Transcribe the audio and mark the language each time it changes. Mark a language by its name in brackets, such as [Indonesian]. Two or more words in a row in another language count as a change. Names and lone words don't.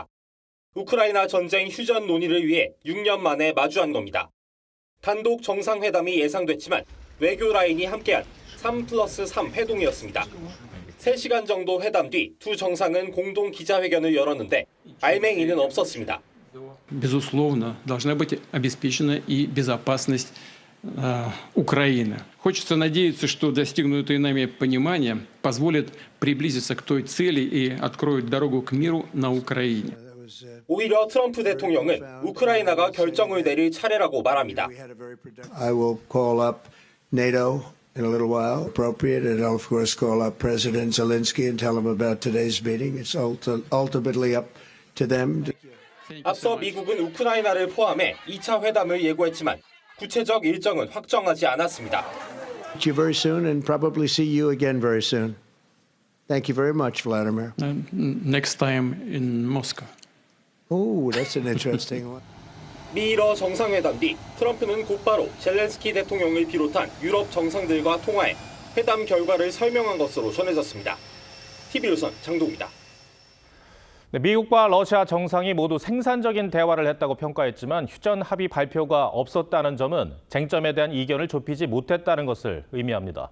[Korean] 우크라이나 전쟁 휴전 논의를 위해 6년 만에 마주한 겁니다. 단독 정상회담이 예상됐지만 외교 라인이 함께한 3+3 회동이었습니다. 3시간 정도 회담 뒤 두 정상은 공동 기자회견을 열었는데 알맹이는 없었습니다. [Russian] Безусловно, должна быть обеспечена и безопасность Украины. Хочется надеяться, что достигнутое нами понимание позволит приблизиться к той цели и откроет дорогу к миру на Украине. [Korean] 오히려 트럼프 대통령은 우크라이나가 결정을 내릴 차례라고 말합니다. [English] I will call up NATO in a little while, appropriate, and I'll of course call up President Zelensky and tell him about today's meeting. It's ultimately up to them. [Korean] 앞서 미국은 우크라이나를 포함해 2차 회담을 예고했지만 구체적 일정은 확정하지 않았습니다. [English] See you very soon and probably see you again very soon. Thank you very much, Vladimir. Next time in Moscow. Oh, that's an interesting one. [Korean] 미러 정상회담 뒤 트럼프는 곧바로 젤렌스키 대통령을 비롯한 유럽 정상들과 통화해 회담 결과를 설명한 것으로 전해졌습니다. TV조선 장동우입니다. 미국과 러시아 정상이 모두 생산적인 대화를 했다고 평가했지만 휴전 합의 발표가 없었다는 점은 쟁점에 대한 이견을 좁히지 못했다는 것을 의미합니다.